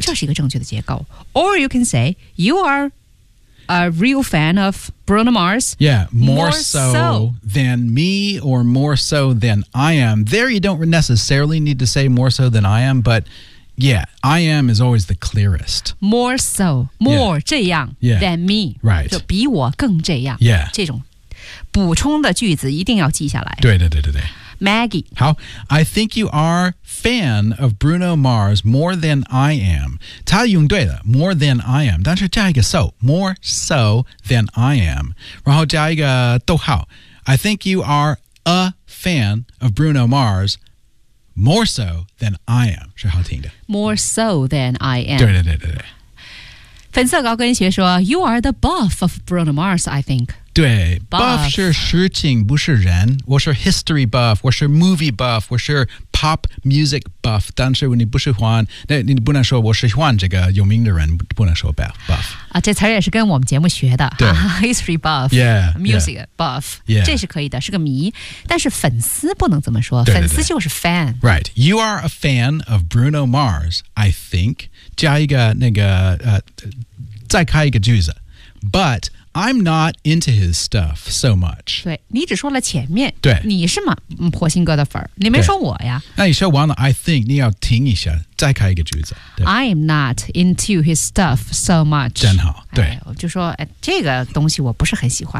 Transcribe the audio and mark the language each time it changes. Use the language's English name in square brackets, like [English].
[Chinese] 这是一个正确的结构 [English] Or you can say You are a real fan of Bruno Mars Yeah More so than me Or more so than I am There you don't necessarily need to say More so than I am But Yeah, I am is always the clearest. More so, more [Chinese] 这样 [English] than me. Right. [Chinese] 就比我更这样。 [English] Yeah. [Chinese] 这种补充的句子一定要记下来。对对对对对。 Maggie. [English] 好 I think you are fan of Bruno Mars more than I am. [Chinese] 他用对了 more than I am. 但是加一个 so, [English] more so than I am. [Chinese] 然后加一个逗号 [English] I think you are a fan of Bruno Mars,More so than I am, [Chinese] 是好听的。 [English] More so than I am. [Chinese] 对对对对对。粉色高跟鞋说 , [English] You are the buff of Bruno Mars, I think. [Chinese] 对 [English] ,buff [Chinese] 是事情不是人。我是 history buff, 我是 movie buff, 我是 pop music buff, 但是你不喜欢那你不能说我喜欢这个有名的人不能说 buff. 啊这词也是跟我们节目学的。对、 [English] 啊、,history buff, yeah, music yeah, buff, yeah. [Chinese] 这是可以的是个谜。但是粉丝不能这么说对对对粉丝就是 fan. [English] Right, you are a fan of Bruno Mars, I think, [Chinese] 加一个那个再开一个句子 [English] but I'm not into his stuff so much. [Chinese] 对你只说了前面对你是吗火星哥的粉你没说我呀那你说完了 [English] I think [Chinese] 你要听一下再开一个句子 [English] I'm not into his stuff so much. [Chinese] 真好对、哎、我就说、哎、这个东西我不是很喜欢